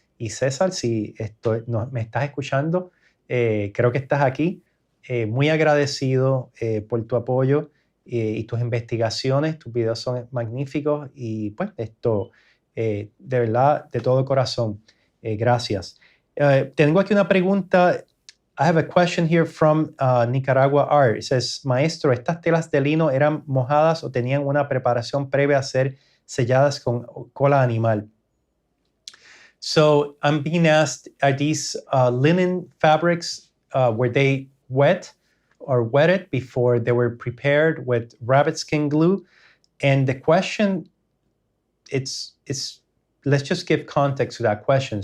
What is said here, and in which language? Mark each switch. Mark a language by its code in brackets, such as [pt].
[es] Y César, si me estás escuchando, creo que estás aquí. Muy agradecido por tu apoyo y tus investigaciones. Tus videos son magníficos y pues de verdad, de todo corazón, gracias. Tengo aquí una pregunta. [en] I have a question here from Nicaragua Art. It says, [es] maestro, ¿estas telas de lino eran mojadas o tenían una preparación previa a ser selladas con cola animal? [en] So I'm being asked, are these linen fabrics, were they wet or wetted before they were prepared with rabbit skin glue? And the question, it's let's just give context to that question.